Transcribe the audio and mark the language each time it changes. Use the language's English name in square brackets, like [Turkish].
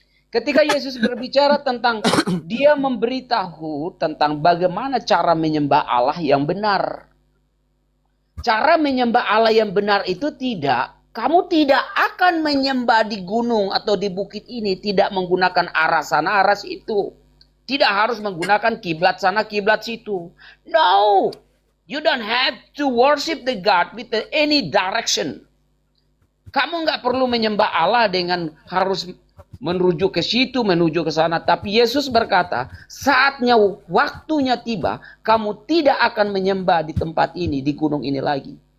[Indonesian] Ketika Yesus berbicara tentang dia memberitahu tentang bagaimana cara menyembah Allah yang benar. Cara menyembah Allah yang benar itu kamu tidak akan menyembah di gunung atau di bukit ini tidak menggunakan arah sana, arah situ. Tidak harus menggunakan kiblat sana, kiblat situ. [English] No, you don't have to worship the God with any direction. [Indonesian] Kamu nggak perlu menyembah Allah dengan harus menuju ke situ, menuju ke sana. Tapi Yesus berkata, saatnya, waktunya tiba, kamu tidak akan menyembah di tempat ini, di gunung ini lagi.